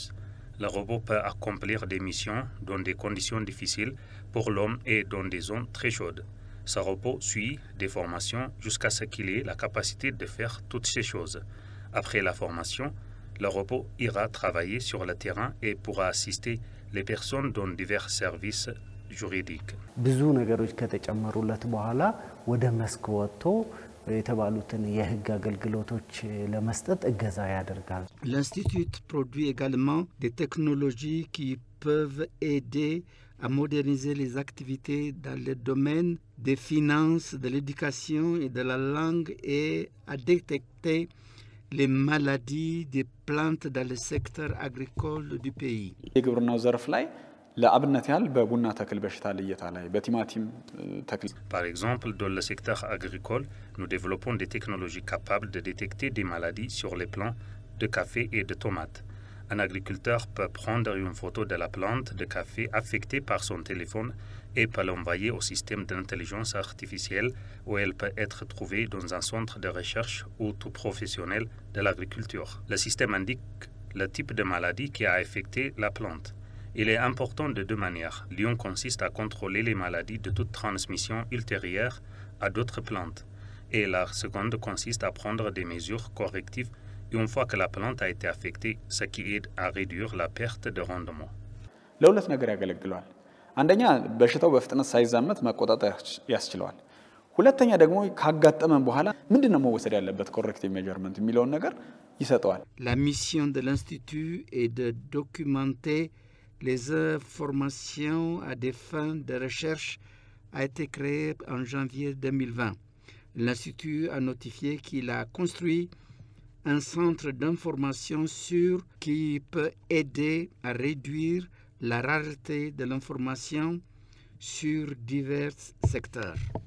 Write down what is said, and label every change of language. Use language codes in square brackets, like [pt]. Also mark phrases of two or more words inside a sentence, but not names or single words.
[fr] Le robot peut accomplir des missions dans des conditions difficiles pour l'homme et dans des zones très chaudes. Ce robot suit des formations jusqu'à ce qu'il ait la capacité de faire toutes ces choses. Après la formation, le robot ira travailler sur le terrain et pourra assister les personnes dans divers services juridiques. [am] ብዙ ነገሮች ከተጨመሩለት በኋላ ወደ መስክ ወጥቶ የተባሉትን የህግ አገልግሎቶች ለመስጠት እገዛ ያደርጋል። [fr] L'Institut produit également des technologies qui peuvent aider à moderniser les activités dans le domaine des finances, de l'éducation et de la langue et à détecter les maladies des plantes dans le secteur agricole du pays. [am] የግብርናው ዘርፍ ላይ ለአብነት ያህል በቡና ተክል በሽታ ለየታ ላይ በቲማቲም ተክል [fr] Par exemple, dans le secteur agricole, nous développons des technologies capables de détecter des maladies sur les plants de café et de tomates. Un agriculteur peut prendre une photo de la plante de café affectée par son téléphone et peut l'envoyer au système d'intelligence artificielle où elle peut être trouvée dans un centre de recherche ou tout professionnel de l'agriculture. Le système indique le type de maladie qui a affecté la plante. Il est important de deux manières. L'une consiste à contrôler les maladies de toute transmission ultérieure à d'autres plantes. Et la seconde consiste à prendre des mesures correctives une fois que la plante a été affectée, ce qui aide à réduire la perte de rendement. [am] ለሁለት ነገር ያገለግላል። አንደኛ በሽታው በፍጥነት ሳይዛመት መቆጣጠር ያስችላል። ሁለተኛ ደግሞ ካጋጠመን በኋላ ምንድነው መወሰድ ያለበት [en] corrective measurement [am] የሚለውን ነገር ይሰጣል። [fr] La mission de l'Institut est de documenter les informations à des fins de recherche a été créée en janvier 2020. L'Institut a notifié qu'il a construit un centre d'information sûr qui peut aider à réduire la rareté de l'information sur divers secteurs.